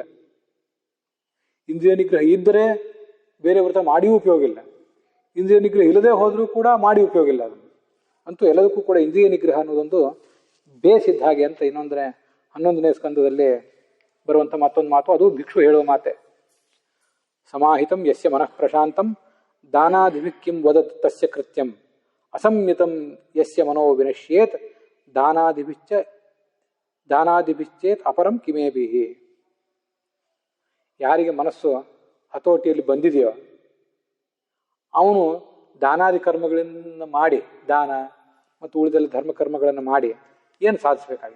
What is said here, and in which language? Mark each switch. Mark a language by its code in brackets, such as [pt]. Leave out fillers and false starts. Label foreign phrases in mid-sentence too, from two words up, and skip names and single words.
[kn] ಇಂದ್ರಿಯ ನಿಗ್ರಹ ಇದ್ದರೆ ಬೇರೆ ವ್ರತ ಮಾಡಿಯೂ ಉಪಯೋಗ ಇಲ್ಲ. ಇಂದ್ರಿಯ ನಿಗ್ರಹ ಇಲ್ಲದೆ ಹೋದರೂ ಕೂಡ ಮಾಡಿ ಉಪಯೋಗ ಇಲ್ಲ. ಅದನ್ನು ಅಂತೂ ಎಲ್ಲದಕ್ಕೂ ಕೂಡ ಇಂದ್ರಿಯ ನಿಗ್ರಹ ಅನ್ನೋದೊಂದು ಬೇಸಿದ್ದ ಹಾಗೆ ಅಂತ ಇನ್ನೊಂದರೆ 11ನೇ ಸ್ಕಂದದಲ್ಲಿ ಬರುವಂಥ ಮತ್ತೊಂದು ಮಾತು, ಅದು ಭಿಕ್ಷು ಹೇಳುವ ಮಾತೆ. [sa] ಸಮಾಹಿತಂ ಯಸ್ಯ ಮನಃ ಪ್ರಶಾಂತಂ ದಾನಾದಿಭಿಃ ವದತ್ ತಸ್ಯ ಕೃತ್ಯಂ ಅಸಂಯತಂ ಯಸ್ಯ ಮನೋ ವಿನಶ್ಯೇತ್ ದಾನಾದಿಭಿಶ್ಚೇತ್ ಅಪರಂ ಕಿಮೇಭಿಹಿ. [kn] ಯಾರಿಗೆ ಮನಸ್ಸು ಹತೋಟಿಯಲ್ಲಿ ಬಂದಿದೆಯೋ ಅವನು ದಾನಾದಿ ಕರ್ಮಗಳನ್ನು ಮಾಡಿ, ದಾನ ಮತ್ತು ಉಳಿದೆಲ್ಲ ಧರ್ಮ ಕರ್ಮಗಳನ್ನು ಮಾಡಿ ಏನು ಸಾಧಿಸಬೇಕಾಗಿದೆ?